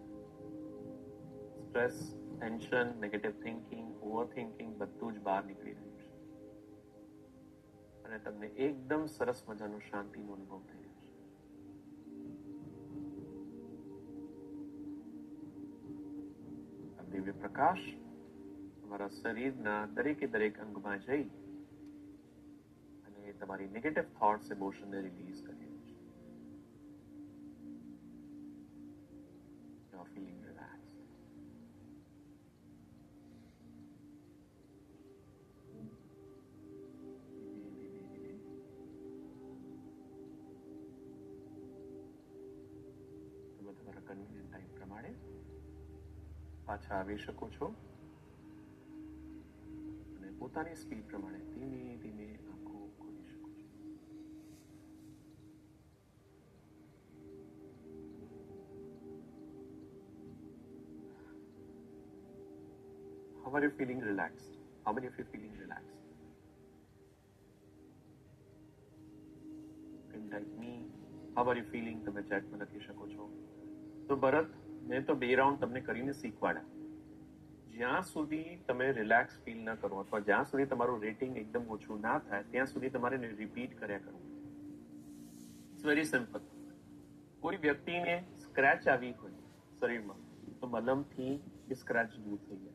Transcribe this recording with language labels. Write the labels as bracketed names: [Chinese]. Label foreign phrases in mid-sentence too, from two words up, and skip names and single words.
[English] stress, tension, negative thinking, over thinking [Gujarati] બધું જ બહાર નીકળી રહ્યું છે અને તમને એકદમ સરસ મજાનો શાંતિનો અનુભવ થઈ રહ્યો છે. આ દિવ્ય પ્રકાશ તમારા શરીરના દરેકે દરેક અંગમાં જઈ અને તમારી [English] negative thoughts, [Gujarati] ઇમોશનને રિલીઝ કરી રહ્યું છે. [English] You are feeling relaxed. [Gujarati] તમે તમારા [English] convenient time [Gujarati] પ્રમાણે પાછા આવી શકો છો અને પોતાની સ્પીડ પ્રમાણે ધીમે ધીમે આંખો ખોલી શકો છો. [English] How are you feeling relaxed? How many of you feeling relaxed? Can type me. How are you feeling? [Gujarati] તમે ચેટમાં લખી શકો છો. તો ભરત, મેં તો 2 રાઉન્ડ તમને કરીને શીખવાડ્યા. જ્યાં સુધી તમે [English] relax feel [Gujarati] ન કરો અથવા જ્યાં સુધી તમારું રેટિંગ એકદમ ઓછું ના થાય ત્યાં સુધી તમારે રિપીટ કર્યા કરવું. [English] it's very simple. [Gujarati] કોઈ વ્યક્તિને સ્ક્રેચ આવી હોય શરીરમાં તો મલમથી એ સ્ક્રેચ દૂર થઈ જાય.